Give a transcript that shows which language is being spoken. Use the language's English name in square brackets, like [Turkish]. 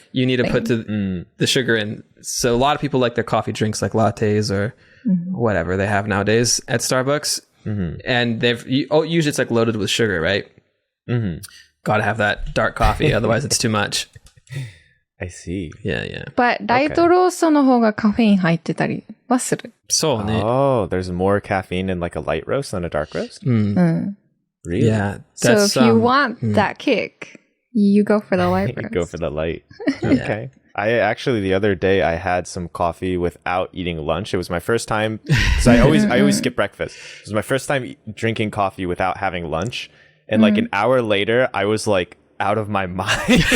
[English] You need to put the sugar in. So a lot of people like their coffee drinks like lattes or whatever they have nowadays at Starbucks, and usually it's like loaded with sugar, right? Got to have that dark coffee, otherwise it's too much. I see. Yeah. [Japanese] But ライトローストの方がカフェイン入ってたりはする。そうね。 [English] Oh, there's more caffeine in like a light roast than a dark roast? Really? Yeah. So if you want that kick, you go for the light roast. Go for the light. Okay. I actually the other day I had some coffee without eating lunch. It was my first time because I always skip breakfast. It was my first time drinking coffee without having lunch, and like an hour later, I was like out of my mind.